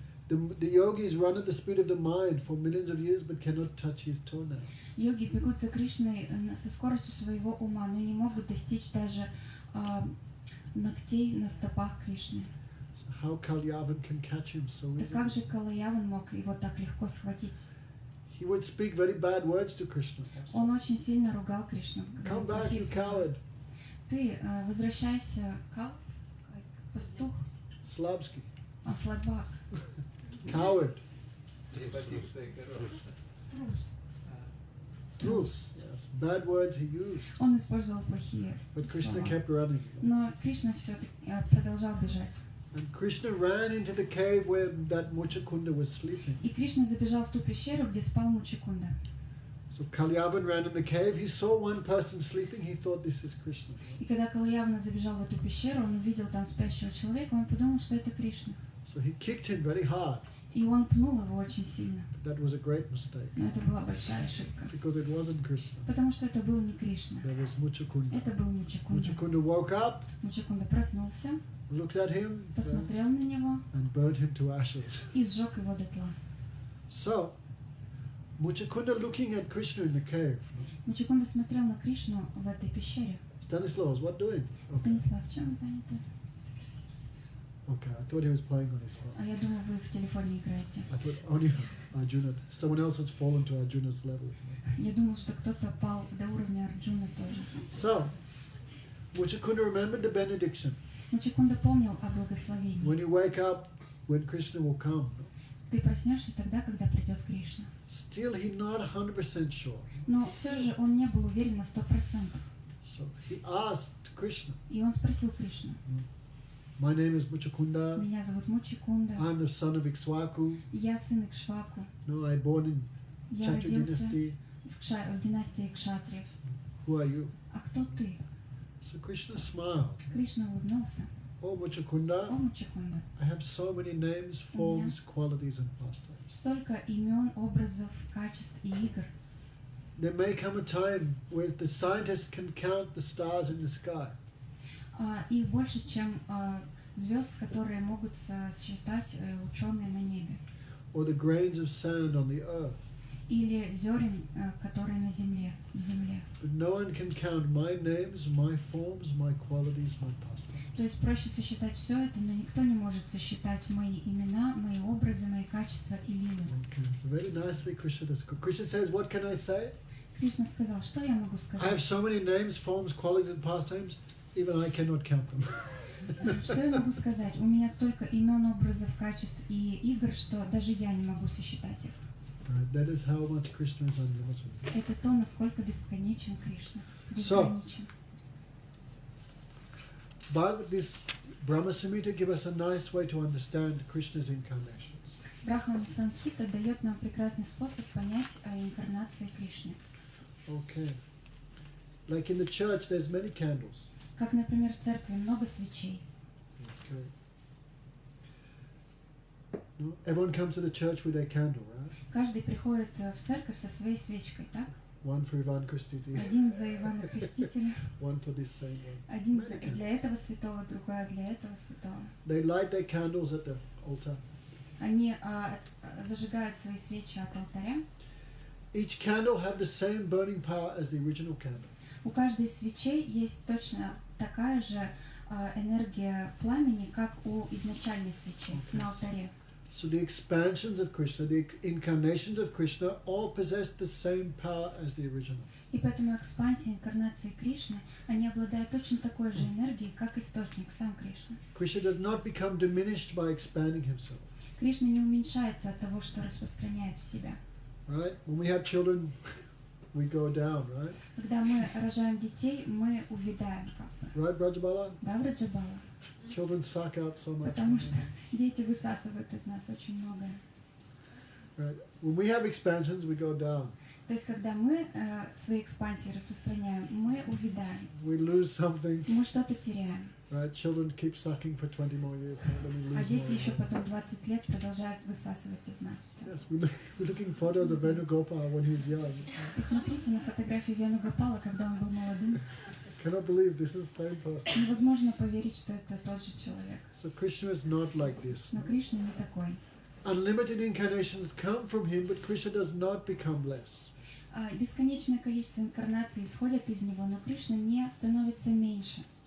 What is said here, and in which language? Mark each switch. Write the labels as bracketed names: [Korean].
[English] The yogis run at the speed of the mind for millions of years but cannot touch his toenails. [Russian] Йоги бегут за Кришной со скоростью своего ума, но не могут достичь даже ногтей на стопах Кришны. [English] So how Kalyavan can catch him so [Russian] Так [English] easily? [Russian] как же Калаяван мог его так легко схватить? [English] He would speak very bad words to Krishna. Also. [Russian] Он очень сильно ругал Кришну. [English] Come back, [Russian] Плохие [English] you [Russian] слова. [English] coward. [Russian] Ты возвращайся, пастух, Slabsky. слабак, [English] Coward. [Russian] трус. [English] Trus. Yes. Bad words he used. [Russian] Он использовал плохие [English] But Krishna [Russian] слова. [English] kept running. [Russian] Но Кришна все-таки продолжал бежать. [English] And Krishna ran into the cave where that Muchakunda was sleeping. [Russian] И Кришна забежал в ту пещеру, где спал Мучикунда. [English] So Kalyavan ran in the cave. He saw one person sleeping. He thought this is Krishna. [Russian] И когда Калаявна забежал в эту пещеру, он увидел там спящего человека, он подумал, что это Кришна. [English] So he kicked him very hard. [Russian] И он пнул его очень сильно. [English] That was a great mistake [Russian] Но это была большая ошибка. [English] because it wasn't Krishna. [Russian] Потому что это был не Кришна. [English] There was Muchakunda. [Russian] Это был Мучикунда. [English] Muchakunda woke up, [Russian] Мучикунда проснулся, [English] looked at him, [Russian] посмотрел на него [English] and burnt him to ashes. [Russian] и сжег его дотла. [English] So Muchakunda looking at Krishna in the cave. [Russian] Мучикунда смотрел на Кришну в этой пещере. [English] Stanislaus, what doing? Okay. [Russian] Станислав, чем вы заняты? [English] Okay, I thought he was playing on his phone. [Russian] А я думаю, вы в телефоне играете. [English] I thought only Arjuna. Someone else has fallen to Arjuna's level. [Russian] Я думал, что кто-то пал до уровня Арджуна тоже. [English] So Muchakunda remembered the benediction. [Russian] Мучикунда помнил о благословении. [English] When you wake up, when Krishna will come. [Russian] Ты проснешься тогда, когда придет Кришна. [English] Still, he's not 100% sure. [Russian] Но все же он не был уверен на 100%. [English] So he asked Krishna, [Russian] И он спросил Кришну. [English] my name is Muchakunda. [Russian] Меня зовут Мучикунда. [English] I'm the son of Ikshvaku. [Russian] Я сын Икшваку. [English] No, I born in [Russian] Я [English] Chatra [Russian] родился [English] dynasty. [Russian] в династии Кшатриев. [English] Who are you? [Russian] А кто ты? [English] So Krishna smiled. [Russian] Кришна улыбнулся. [English] Oh, [Russian] О, [English] Muchakunda, [Russian] Мучикунда. [English] I have so many names, forms, qualities, and pastimes. [Russian] Столько имен, образов, качеств и игр. [English] There may come a time where the scientists can count the stars in the sky. [Russian] Их больше, чем звезд, которые могут считать ученые на небе. [English] Or the grains of sand on the earth. [Russian] Или зерен, которые на земле, в земле. [English] But no one can count my names, my forms, my qualities, my pastimes. [Russian] То есть проще сосчитать все это, но никто не может сосчитать мои имена, мои образы, мои качества и лилы. [English] Okay, so very nicely Krishna does. Krishna says, what can I say? [Russian] Кришна сказал, что я могу [English] I have so many names, forms, qualities, and pastimes, even I cannot count them. [Russian] Что я могу сказать? У меня столько имен, образов, качеств и игр, что даже я не могу сосчитать их. [English] Right? That is how much Krishna is unlimited. [Russian] Это то, насколько бесконечен Кришна. [English] So, [Russian] Безграничен. [English] But this Brahma Samhita give us a nice way to understand Krishna's incarnations. [Russian] Брахман Санхита дает нам прекрасный способ понять о инкарнации Кришны. [English] Okay. Like in the church, there's many candles. [Russian] Как, например, в церкви много свечей. [English] Okay. No? Everyone comes to the church with their candle, right? [Russian] Каждый приходит в церковь со своей свечкой, так? [English] One for Ivan Kristiti, [Russian] Один за Ивана Крестителя, [English] one for this saint one. [Russian] один для этого святого, другой для этого святого. [English] They light their candles at the altar. [Russian] Они зажигают свои свечи от алтаря. [English] Each candle have the same burning power as the original candle. [Russian] У каждой свечей есть точно такая же энергия пламени, как у изначальной свечи на алтаре. [English] So the expansions of Krishna, the incarnations of Krishna, all possess the same power as the original. [Russian] И поэтому экспансия инкарнации Кришны, они обладают точно такой же энергией, как источник, сам Кришна. [English] Krishna does not become diminished by expanding himself. [Russian] Кришна не уменьшается от того, что распространяет в себя. [English] Right? When we have children, we go down, right? [Russian] Когда мы рожаем детей, мы увядаем как бы. [English] Right, Brajabala? [Russian] Да, Враджабала? [English] Children suck out so much. [Russian] Потому что дети высасывают из нас очень многое. [English] Right. When we have expansions, we go down. [Russian] То есть, когда мы свои экспансии распространяем, мы увядаем. [English] We lose something. [Russian] Мы что-то теряем. [English] Right? Children keep sucking for 20 more years, and then we [Russian] А [English] lose [Russian] дети [English] more. [Russian] еще потом 20 лет продолжают высасывать из нас все. [English] Yes, we're looking photos of Venugopal when he's young. [Russian] Посмотрите на фотографии Венугопала, когда он был молодым. [English] Cannot believe this is the same person. [Russian] Невозможно поверить, что это тот же человек. [English] So Krishna is not like this. [Russian] Но Кришна не такой. [English] Unlimited incarnations come from him, but Krishna does not become less. [Russian] Бесконечное количество инкарнаций исходят из него, но Кришна не становится меньше.